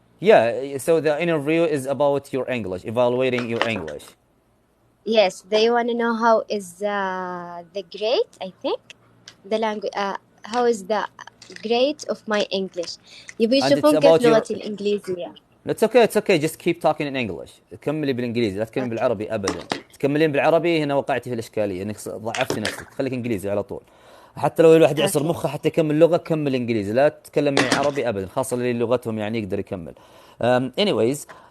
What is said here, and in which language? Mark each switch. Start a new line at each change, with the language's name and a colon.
English: Yeah, so the interview is about your English, evaluating your English. Yes, they want to know how is the grade, I think, the language, how is the grade of my English.
Arabic: يبي يشوفون كيف لغتي الإنجليزية.
English: It's okay, just keep talking in English.
Arabic: كملي بالإنجليزي، لا تكملي بالعربي أبدا. تكملين بالعربي هنا وقعتي في الإشكالية، إنك ضعفتي نفسك. خليك إنجليزي على طول. حتى لو الواحد يعصر مخه حتى يكمل لغة، كمل إنجليزي، لا تتكلمي عربي أبدا، خاصة اللي لغتهم يعني يقدر يكمل. Anyways,